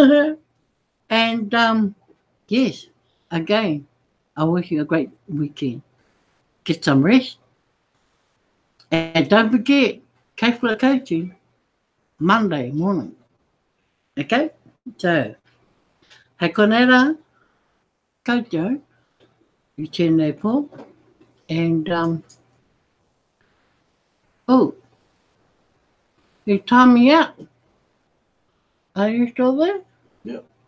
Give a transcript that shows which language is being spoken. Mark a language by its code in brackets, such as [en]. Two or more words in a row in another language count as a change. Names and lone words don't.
[en] And yes, again, I wish you a great weekend. Get some rest. And don't forget, Catholic coaching, Monday morning. Okay? So, [mi] he konera, koutou, i tēnei pō. [en] And, oh, you time me out. Are you still there? Yep.